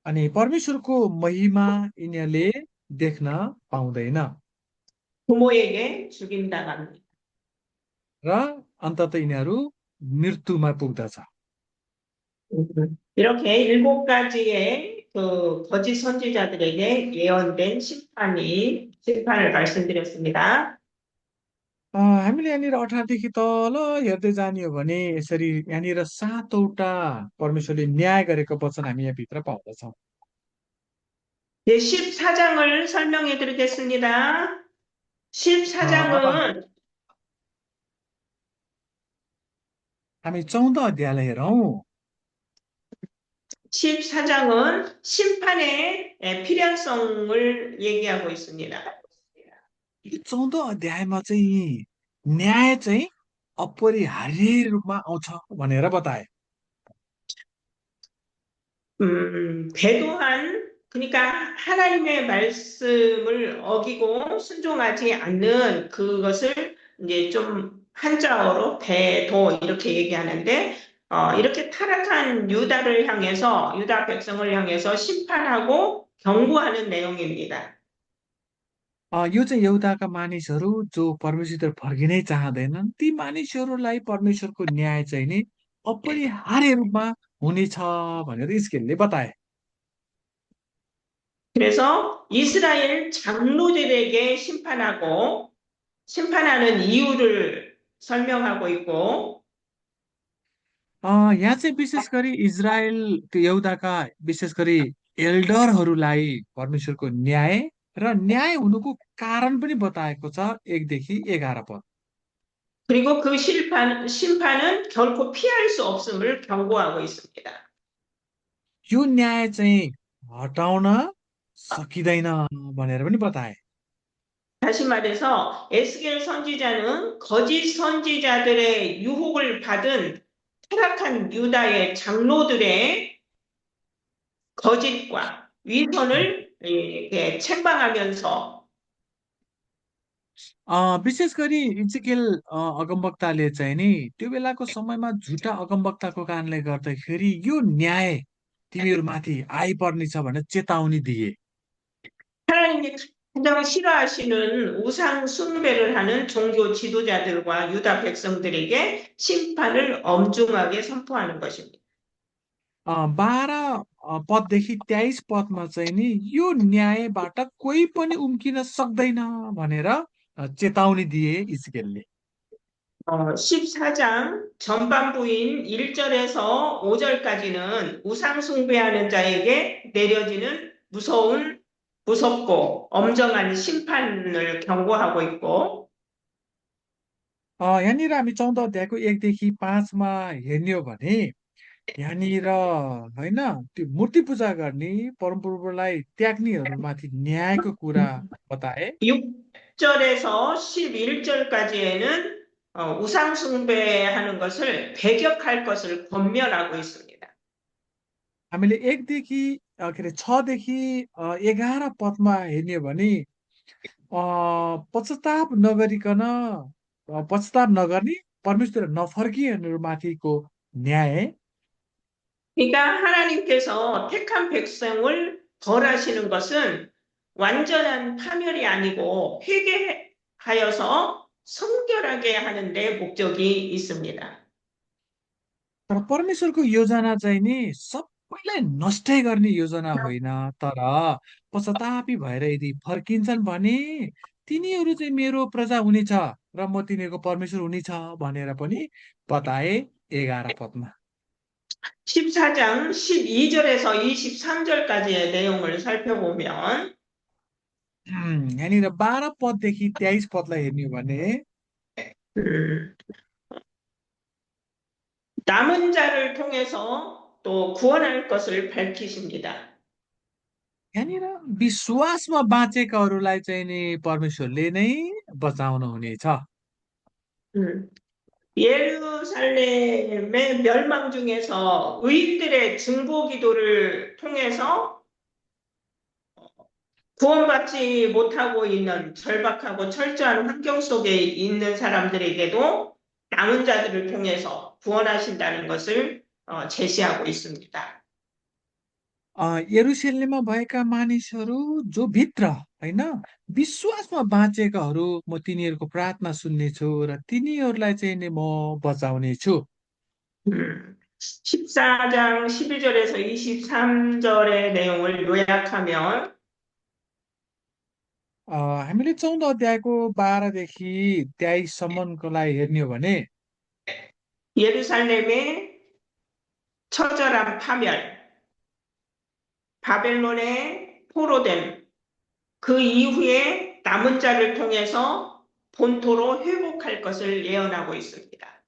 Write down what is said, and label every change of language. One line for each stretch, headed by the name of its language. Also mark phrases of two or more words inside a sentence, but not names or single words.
Nepali: अनि परमेश्वरको महिमा यिनीहरूले देख्न पाउँदैन
Korean: 부모에게 죽임당합니다.
Nepali: र अन्तत यिनीहरू मृत्युमा पुग्दछ।
Korean: 이렇게 일곱 가지의 그 거짓 선지자들에게 예언된 심판을 말씀드렸습니다.
Nepali: हामीले यहाँनिर 18 देखि तल हेर्दै जाने हो भने यसरी यहाँनिर 7वटा परमेश्वरले न्याय गरेको वचन हामी यहाँभित्र पाउँदछौँ।
Korean: 네, 14장을 설명해 드리겠습니다.
Nepali: अब
Korean: 14장은
Nepali: हामी 14 अध्यायलाई हेरौँ।
Korean: 14장은 심판의 필연성을 얘기하고 있습니다.
Nepali: यो 14 अध्यायमा चाहिँ न्याय चाहिँ अपरिहार्य रूपमा आउँछ भनेर बताए।
Korean: 배도한 그러니까 하나님의 말씀을 어기고 순종하지 않는 그것을 이제 좀 한자어로 배도 이렇게 얘기하는데 이렇게 타락한 유다를 향해서 유다 백성을 향해서 심판하고 경고하는 내용입니다.
Nepali: यो चाहिँ एउटाका मानिसहरू जो परमेश्वरतिर फर्किनै चाहँदैनन् ती मानिसहरूलाई परमेश्वरको न्याय चाहिँ नि अपरिहार्य रूपमा हुनेछ भनेर इस्केलले बताए।
Korean: 그래서 이스라엘 장로들에게 심판하는 이유를 설명하고 있고
Nepali: यहाँ चाहिँ विशेष गरी इजरायल त्यो यहुदाका विशेष गरी एल्डरहरूलाई परमेश्वरको न्याय र न्याय हुनुको कारण पनि बताएको छ 1देखि 11 पद।
Korean: 그리고 그 심판은 결코 피할 수 없음을 경고하고 있습니다.
Nepali: यो न्याय चाहिँ हटाउन सकिँदैन भनेर पनि बताए।
Korean: 다시 말해서 에스겔 선지자는 거짓 선지자들의 유혹을 받은 타락한 유다의 장로들의 거짓과 위선을 이렇게 책망하면서
Nepali: विशेष गरी इन्जिकेल अगमवक्ताले चाहिँ नि त्यो बेलाको समयमा झुटा अगमवक्ताको कारणले गर्दाखेरि यो न्याय तिमीहरूमाथि आइपर्नेछ भनेर चेतावनी दिए।
Korean: 하나님이 가장 싫어하시는 우상 숭배를 하는 종교 지도자들과 유다 백성들에게 심판을 엄중하게 선포하는 것입니다.
Nepali: 12 पददेखि 23 पदमा चाहिँ नि यो न्यायबाट कोही पनि उम्किन सक्दैन भनेर चेतावनी दिए इस्केलले।
Korean: 14장 전반부인 1절에서 5절까지는 우상 숭배하는 자에게 내려지는 무섭고 엄정한 심판을 경고하고 있고
Nepali: यहाँनिर हामी 14 अध्यायको 1देखि 5मा हेर्ने हो भने यहाँनिर होइन त्यो मूर्ति पूजा गर्ने परमप्रभुलाई त्याग्नेहरूमाथि न्यायको कुरा बताए।
Korean: 6절에서 11절까지에는 우상 숭배하는 것을 배격할 것을 권면하고 있습니다.
Nepali: हामीले 1देखि के अरे 6देखि 11 पदमा हेर्ने हो भने पश्चाताप नगरिकन पश्चाताप नगर्ने परमेश्वर नफर्किनेहरूमाथिको न्याय।
Korean: 그러니까 하나님께서 택한 백성을 벌하시는 것은 완전한 파멸이 아니고 회개하여서 성결하게 하는 데 목적이 있습니다.
Nepali: तर परमेश्वरको योजना चाहिँ नि सबैलाई नष्टै गर्ने योजना होइन, तर पश्चातापी भएर यदि फर्किन्छन् भने तिनीहरू चाहिँ मेरो प्रजा हुनेछ र म तिनीहरूको परमेश्वर हुनेछ भनेर पनि बताए 11 पदमा।
Korean: 14장 12절에서 23절까지의 내용을 살펴보면
Nepali: यहाँनिर 12 पददेखि 23 पदलाई हेर्ने हो भने
Korean: 음, 남은 자를 통해서 또 구원할 것을 밝히십니다.
Nepali: यहाँनिर विश्वासमा बाँचेकाहरूलाई चाहिँ नि परमेश्वरले नै बचाउनु हुनेछ।
Korean: 음, 예루살렘의 멸망 중에서 의인들의 증보 기도를 통해서 구원받지 못하고 있는 절박하고 철저한 환경 속에 있는 사람들에게도 남은 자들을 통해서 구원하신다는 것을 제시하고 있습니다.
Nepali: यरुशलेममा भएका मानिसहरू जो भित्र होइन विश्वासमा बाँचेकाहरू म तिनीहरूको प्रार्थना सुन्नेछु र तिनीहरूलाई चाहिँ नि म बचाउनेछु।
Korean: 14장 11절에서 23절의 내용을 요약하면
Nepali: हामीले 14 अध्यायको 12देखि 23सम्मकोलाई हेर्ने हो भने
Korean: 예루살렘의 처절한 파멸, 바벨론의 포로됨, 그 이후에 남은 자를 통해서 본토로 회복할 것을 예언하고 있습니다.